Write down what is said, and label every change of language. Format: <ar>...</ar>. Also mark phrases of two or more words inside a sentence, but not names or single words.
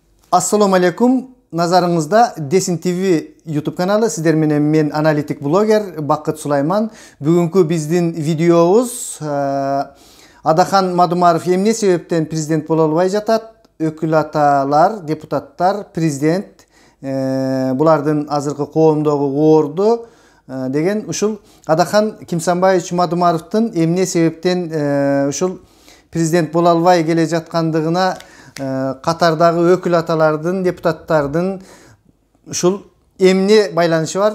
<ar>السلام عليكم.</ar> <ky>Nazarыңызda Desin TV YouTube kanalı. Sizler менен мен аналитик блогер Бакыт Сулайман. Бүгүнкү биздин видеобуз Адахан Мадумаров эмне себептен президент боло албай жатат? Өкүл аталар, депутаттар, президент булардын азыркы коомдогу оорду деген ушул Адахан Кимсанбаевич Мадумаровдун эмне себептен ушул президент боло албай келе жаткандыгына Катардагы өкүл аталардын, депутаттардын ушул эмне байланышы бар?</ky>